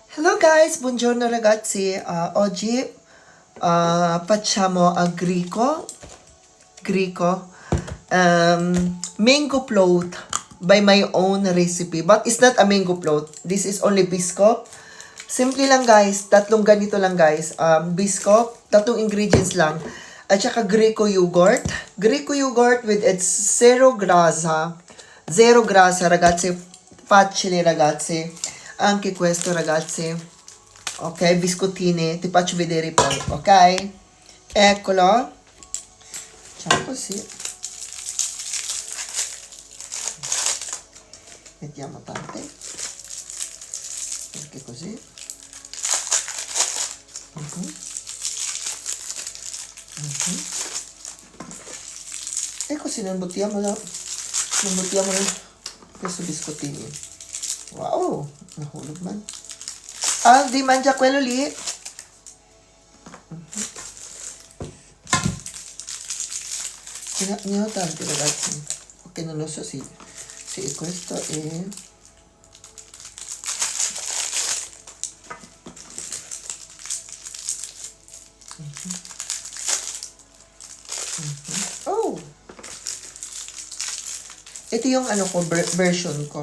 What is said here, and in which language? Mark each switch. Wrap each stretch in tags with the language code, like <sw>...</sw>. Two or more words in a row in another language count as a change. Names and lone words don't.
<en>Hello guys,</en> <it>buongiorno ragazzi. Oggi facciamo</it> <en>a Grico mango float by my own recipe. But it's not a mango float. This is only biscuit.</en> <tl>Simple lang guys, tatlong ganito lang guys. Biscuit, tatlong ingredients lang. At saka</tl> <en>Grico yogurt. Grico yogurt with its zero grasa.</en> <it>Zero grasa ragazzi. Facile ragazzi. Anche questo ragazzi. Ok, biscottini. Ti faccio vedere poi, ok? Eccolo. Facciamo così. Mettiamo tante. Perché così. E così non buttiamo questo biscottini.</it> <tl>Wow, nahulog man.</tl> <it>Di mangia quello lì. Ne ho tanti ragazzi. Ok, non lo so se questo è... Oh!</it> <tl>Ito yung ano ko, version ko.</tl>